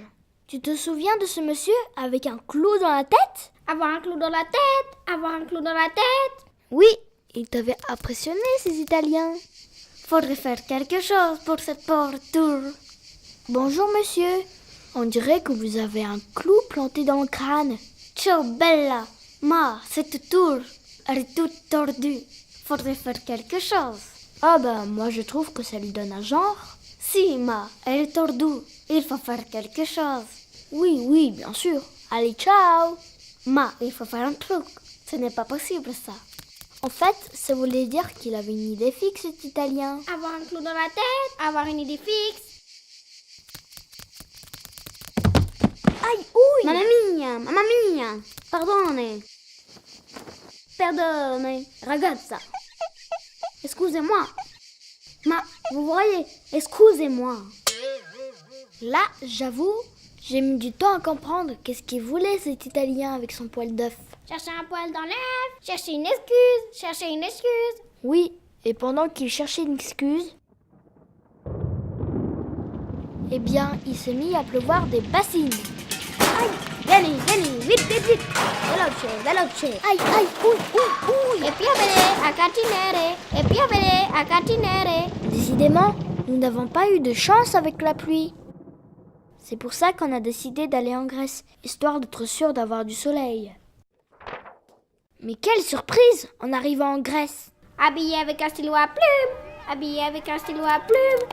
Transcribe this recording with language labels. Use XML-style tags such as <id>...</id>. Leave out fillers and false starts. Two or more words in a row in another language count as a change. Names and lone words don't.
<fr>Tu te souviens de ce monsieur avec un clou dans la tête? Avoir un clou dans la tête, avoir un clou dans la tête. Oui, il t'avait impressionné ces Italiens. Faudrait faire quelque chose pour cette pauvre tour. Bonjour monsieur, on dirait que vous avez un clou planté dans le crâne.</fr> <it>Ciao bella, ma,</it> <fr>cette tour, elle est toute tordue. Faudrait faire quelque chose. Ah bah moi je trouve que ça lui donne un genre. Si ma, elle est tordue, il faut faire quelque chose. Oui, bien sûr. Allez, ciao. Ma, il faut faire un truc. Ce n'est pas possible ça. En fait, ça voulait dire qu'il avait une idée fixe, cet Italien. Avoir un clou dans la tête, avoir une idée fixe. Aïe, ouille!</fr> <it>Mamma mia,</it> <fr>pardonne.</fr> <it>Perdone, ragazza.</it> <fr>Excusez-moi. Ma, vous voyez, excusez-moi. Là, j'avoue, j'ai mis du temps à comprendre qu'est-ce qu'il voulait cet Italien avec son poil d'œuf. Chercher un poil dans l'œuf, chercher une excuse, chercher une excuse. Oui, et pendant qu'il cherchait une excuse, eh bien, il s'est mis à pleuvoir des bassines. Vieni, vite, vite. Veloce. Aïe, ouh.</fr> <it>E piovere a cantinere, e piovere a cantinere.</it> <fr>Décidément, nous n'avons pas eu de chance avec la pluie. C'est pour ça qu'on a décidé d'aller en Grèce, histoire d'être sûr d'avoir du soleil. Mais quelle surprise en arrivant en Grèce! Habillé avec un stylo à plumes, habillé avec un stylo à plumes.</fr>